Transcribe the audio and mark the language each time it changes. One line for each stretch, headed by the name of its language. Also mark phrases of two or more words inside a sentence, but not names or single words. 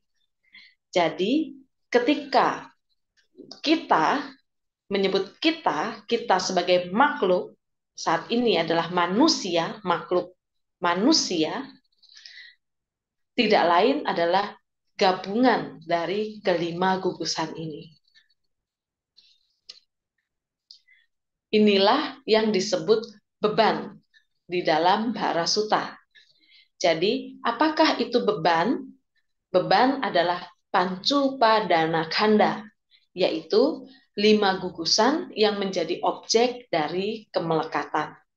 Indonesian: Jadi, ketika kita menyebut kita sebagai makhluk, saat ini adalah manusia, makhluk manusia, tidak lain adalah gabungan dari kelima gugusan ini. Inilah yang disebut beban di dalam bara suta. Jadi, apakah itu beban? Beban adalah
Pali: pancu padana khanda,
Indonesian: yaitu 5 gugusan yang menjadi objek dari kemelekatan.